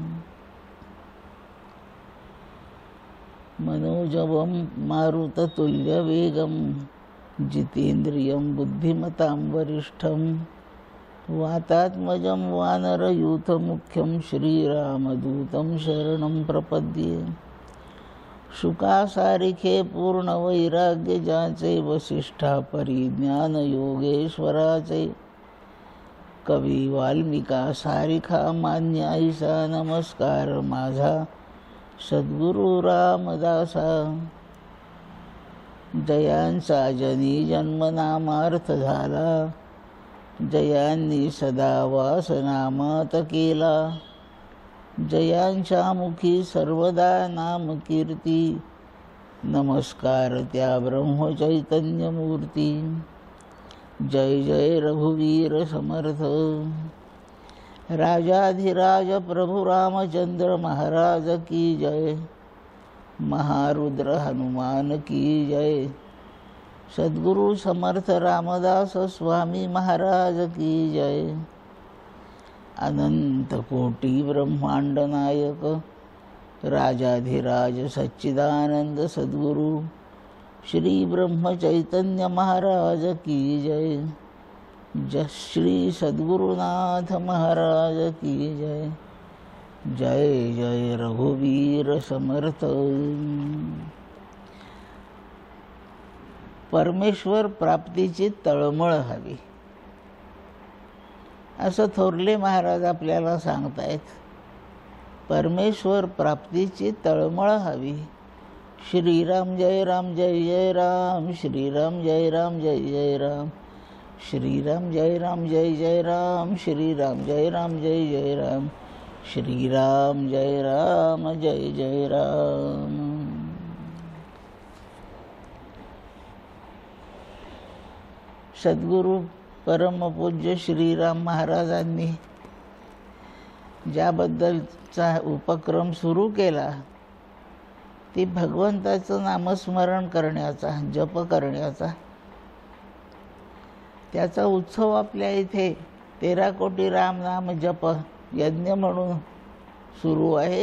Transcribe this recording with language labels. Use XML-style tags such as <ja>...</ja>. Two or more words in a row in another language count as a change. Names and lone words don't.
<sa>मनोजवं मारुततुल्यवेगं जितेन्द्रियं बुद्धिमतां वरिष्ठं वातात्मजं वानरयूथमुख्यं श्रीरामदूतं शरणं प्रपद्ये।</sa> <mr>शुकासारिखे पूर्णवैराग्यजाचे वसिष्ठा परिज्ञानयोगेश्वराचे कवी वाल्मिका सारिखा मान्य ऐसा नमस्कार माझा सद्गुरु रामदासा। जयांचा जनी जन्मनामार्थ झाला जयांनी सदा वासनामात केला। जयांच्या मुखी सर्वदा नाम कीर्ती नमस्कार त्या ब्रह्मचैतन्यमूर्ती।</mr> <hi>जय जय रघुवीर समर्थ राजाधिराज प्रभु रामचंद्र महाराज की जय। महारुद्र हनुमान की जय। सद्गुरु समर्थ रामदास स्वामी महाराज की जय। अनंत कोटि ब्रह्मांड नायक राजाधिराज सच्चिदानंद सद्गुरु श्री ब्रह्म चैतन्य महाराज की जय। जय श्री सद्गुरुनाथ महाराज की जय। जय जय रघुवीर समर्थ।</hi> <mr>परमेश्वर प्राप्तीची तळमळ हवी असं थोरले महाराज आपल्याला सांगतायत। परमेश्वर प्राप्तीची तळमळ हवी।</mr> <sa>श्रीराम जय राम जय जय राम श्रीराम जय राम जय जय राम श्रीराम जय राम जय जय राम श्रीराम जय राम जय जय राम श्रीराम जय राम जय जय राम।</sa> <mr>सद्गुरु परमपूज्य श्रीराम महाराजांनी ज्याबद्दलचा उपक्रम सुरू केला ती भगवंताचं नामस्मरण करण्याचा जप करण्याचा त्याचा उत्सव आपल्या इथे 13 कोटी रामनाम जप यज्ञ म्हणून सुरू आहे।</mr>